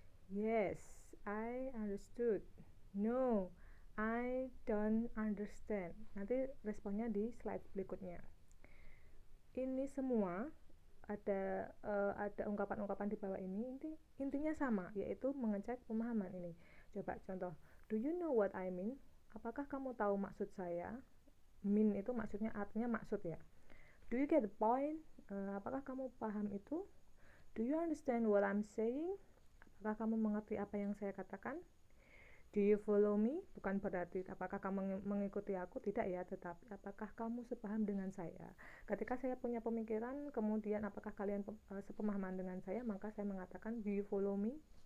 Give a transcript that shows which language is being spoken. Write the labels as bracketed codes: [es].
[en] Yes, I understood. No, I don't understand. [id] Nanti responnya di slide berikutnya. Ini semua ada ungkapan-ungkapan di bawah ini intinya sama, yaitu mengecek pemahaman ini. Coba contoh, [en] do you know what I mean? [id] Apakah kamu tahu maksud saya? Mean itu maksudnya, artinya maksud ya. [en] Do you get the point? [id] Apakah kamu paham itu? [en] Do you understand what I'm saying? [id] Apakah kamu mengerti apa yang saya katakan? [en] Do you follow me? [id] Bukan berarti apakah kamu mengikuti aku, tidak ya, tetapi apakah kamu sepaham dengan saya. Ketika saya punya pemikiran, kemudian apakah kalian sepemahaman dengan saya, maka saya mengatakan [en] do you follow me.